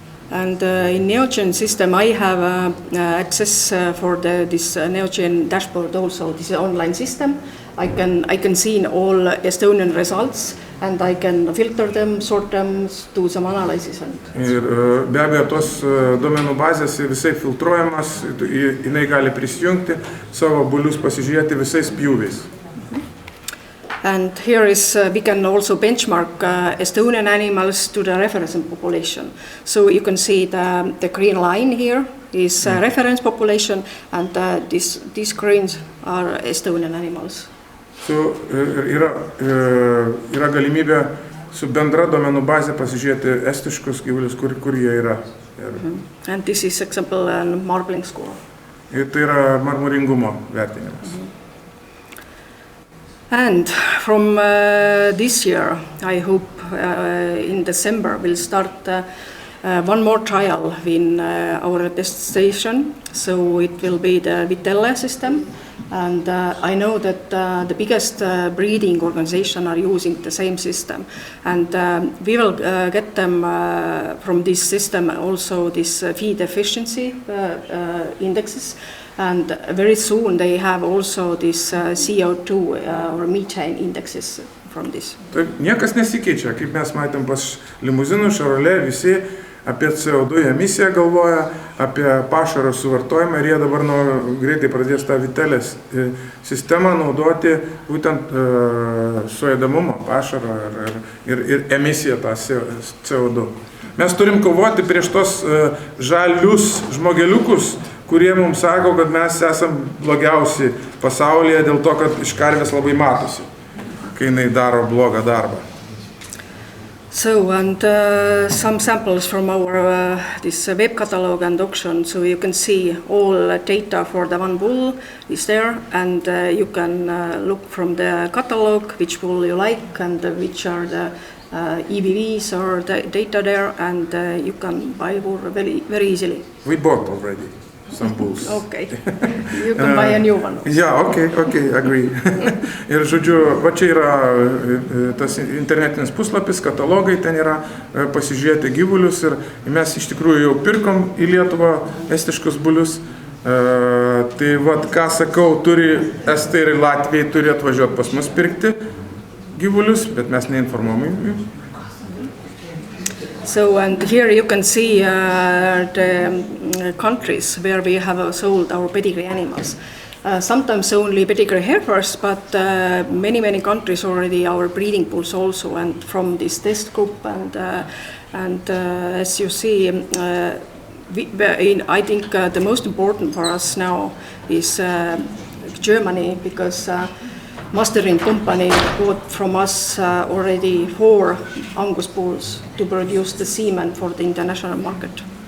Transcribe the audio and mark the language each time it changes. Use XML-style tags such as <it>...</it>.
<en>And in Neogen system, I have access for this Neogen dashboard also. This is an online system, I can see all Estonian results and I can filter them, sort them, do some analysis.</en> <lt>Ir be abejo, tos duomenų bazės visai filtruojamas, jinai gali prisijungti, savo bulius pasižiūrėti visais pjūviais.</lt> <en>And here we can also benchmark Estonian animals to the reference population. So you can see the green line here is reference population, and these greens are Estonian animals.</en> <lt>So yra galimybė su bendra duomenų bazė pasižiūrėti estiškus gyvulius, kur jie yra.</lt> <en>And this is example marbling score.</en> <lt>Ir tai yra marmuringumo vertinimas.</lt> <en>And from this year, I hope in December we'll start one more trial in our test station. So it will be the Vitelle system. And I know that the biggest breeding organization are using the same system. And we will get them from this system also this feed efficiency indexes. And very soon they have also this CO2 or methane indexes from this.</en> <lt>Taip, niekas nesikeičia, kaip mes matėm pas limuzinų Šarolė, visi apie CO2 emisiją galvoja, apie pašaro suvartojimą ir jie dabar greitai pradės tą Vitelės sistemą naudoti būtent suėdamumo pašaro ir emisiją tą CO2. Mes turim kovoti prieš tos žalius žmogeliukus, kurie mums sako, kad mes esam blogiausi pasaulyje dėl to, kad iš karvės labai matosi, kai jinai daro blogą darbą.</lt> <en>So, and some samples from our this web catalog and auction, so you can see all data for the one bull is there, and you can look from the catalog which bull you like and which are the EBVs or the data there, and you can buy bull very easily. We bought already some bulls. Okay, you can buy a new one. Yeah, okay, agree.</en> <lt>Ir žodžiu, va čia yra tas internetinis puslapis, katalogai, ten yra pasižiūrėti gyvulius ir mes iš tikrųjų jau pirkom į Lietuvą estiškus bulius. Tai vat, ką sakau, Estai ir Latvijai turi atvažiuoti pas mus pirkti gyvulius, bet mes neinformuojame jų.</lt> <en>So, and here you can see the countries where we have sold our pedigree animals. Sometimes only pedigree heifers, but many countries already our breeding bulls also, and from this test group. And as you see, I think the most important for us now is Germany, because mastering company bought from us already 4 Angus bulls to produce the semen for the international market.</en>